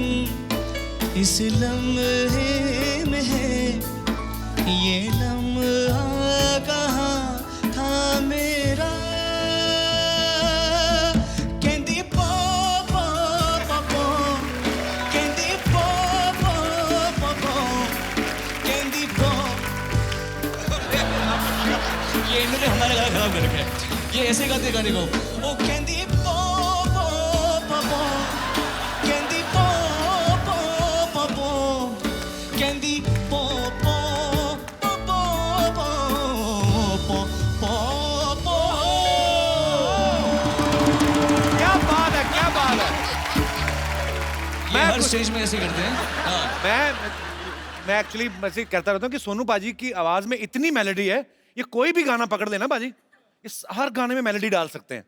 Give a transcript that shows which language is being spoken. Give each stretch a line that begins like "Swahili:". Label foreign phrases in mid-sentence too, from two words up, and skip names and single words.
Hindi: इस लम्हे में है, ये लम्हा कहाँ था मेरा।
Punjabi: ਕਹਿੰਦੀ ਪੋ ਪੋ ਪੋ ਪੋ, ਕਹਿੰਦੀ ਪੋ ਪੋ ਪੋ ਪੋ, ਕਹਿੰਦੀ ਪੋ।
Hindi: ये इन्होंने हमारा गाना खराब कर रखा है, ये ऐसे गाते गाने को।
Punjabi: ਓ ਕਹਿੰਦੀ ਪੋ ਪੋ ਪੋ ਪੋ, ਕਹਿੰਦੀ ਪੋ ਪੋ ਪੋ ਪੋ, ਕਹਿੰਦੀ ਪੋ ਪੋ ਪੋ ਪੋ ਪੋ ਪੋ ਪੋ।
Hindi: क्या बात है, क्या बात है। ये हर स्टेज में ऐसे करते हैं। हाँ। मैं एक्चुअली वैसे कहता रहता हूँ कि सोनू पाजी की आवाज में इतनी मेलोडी है, ये कोई भी गाना पकड़ लेना पाजी, इस हर गाने में मेलोडी डाल सकते हैं।